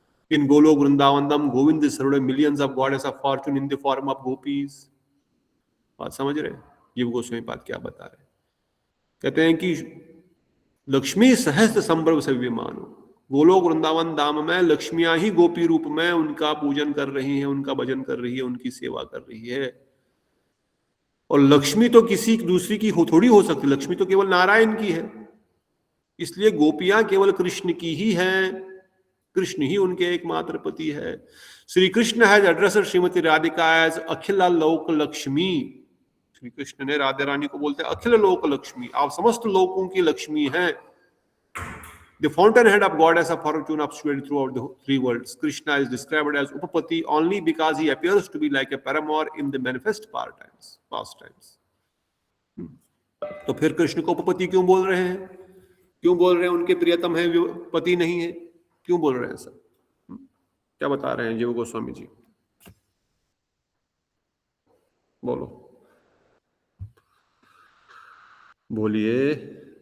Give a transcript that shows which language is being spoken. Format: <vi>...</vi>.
<en>In Golok Vrindavanam, Govind served millions of goddess of fortune in the form of gopis.</en> <hi>बात समझ रहे हैं? जीव गोस्वामी पाद क्या बता रहे हैं? कहते हैं कि</hi> <sa>लक्ष्मी सहस्त्र संभ्रव सेव्यमानो.</sa> <hi>गोलोक वृंदावन धाम में लक्ष्मियां ही गोपी रूप में उनका पूजन कर रही हैं, उनका भजन कर रही है, उनकी सेवा कर रही है. और लक्ष्मी तो किसी दूसरी की थोड़ी हो सकती. लक्ष्मी तो केवल नारायण की है. इसलिए गोपियां केवल कृष्ण की ही हैं. कृष्ण ही उनके एकमात्र पति है.</hi> <en>Shri Krishna has addressed Shrimati Radhika as Akhil Lok Lakshmi.</en> <hi>श्री कृष्ण ने राधा रानी को बोलते हैं अखिल लोक लक्ष्मी, आप समस्त लोकों की लक्ष्मी हैं.</hi> <en>The fountainhead of goddess of fortune obscured throughout the three worlds. Krishna is described as Upapati only because he appears to be like a paramour in the manifest pastimes.</en> <hi>तो फिर कृष्ण को उपपति क्यों बोल रहे हैं? क्यों बोल रहे हैं उनके प्रियतम है, पति नहीं है? क्यों बोल रहे हैं सर? क्या बता रहे हैं जीव गोस्वामी जी? बोलो, बोलिए.</hi>